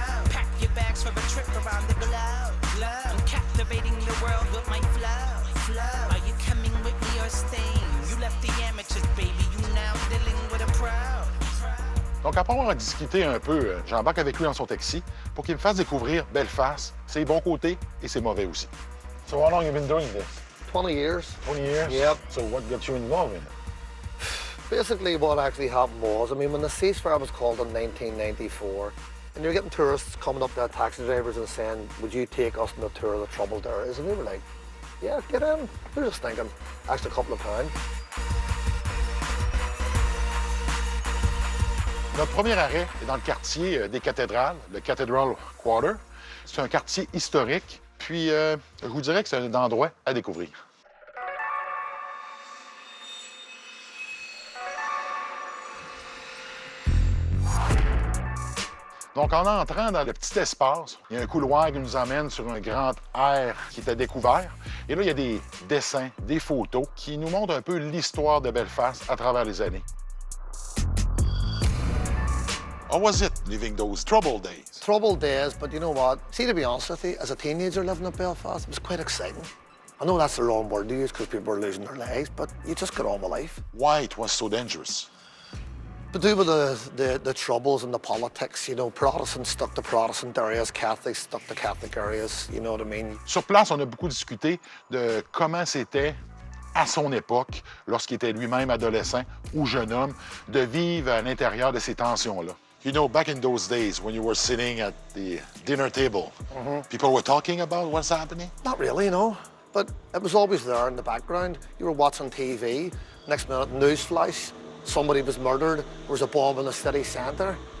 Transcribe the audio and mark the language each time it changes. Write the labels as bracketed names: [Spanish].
[English] Pack your bags for a trip around the globe. I'm captivating the world with my flow. Are you coming with me or staying? You left the amateurs, baby. You now dealing with a pro. [French] Donc, après avoir discuté un peu, j'embarque avec lui dans son taxi pour qu'il me fasse découvrir Belfast, ses bons côtés et ses mauvais aussi. [English] So how long have you been doing this? 20 years. 20 years? Yep. So what got you involved in it? Basically, what actually happened was, I mean, when the ceasefire was called in 1994, and you're getting tourists coming up to taxi drivers and saying, would you take us on a tour of the troubled areas? And we were like, yeah, get in. We were just thinking, extra couple of pounds. [French] Notre premier arrêt est dans le quartier des cathédrales, le Cathedral Quarter. C'est un quartier historique, puis je vous dirais que c'est un endroit à découvrir. Donc, en entrant dans le petit espace, il y a un couloir qui nous emmène sur un grand air qui était découvert. Et là, il y a des dessins, des photos qui nous montrent un peu l'histoire de Belfast à travers les années. [English] How was it living those troubled days? Troubled days, but you know what? See, to be honest with you, as a teenager living in Belfast, it was quite exciting. I know that's the wrong word to use because people were losing their lives, but you just got on with life. Why it was so dangerous? To do with the troubles and the politics, you know, Protestants stuck to Protestant areas, Catholics stuck to Catholic areas, you know what I mean? [French] Sur place, on a beaucoup discuté de comment c'était à son époque, lorsqu'il était lui-même adolescent ou jeune homme, de vivre à l'intérieur de ces tensions-là. [English] You know, back in those days when you were sitting at the dinner table, people were talking about what's happening? Not really, no. But it was always there in the background. You were watching TV, next minute, newsflash, somebody was murdered, there was a bomb in the city centre.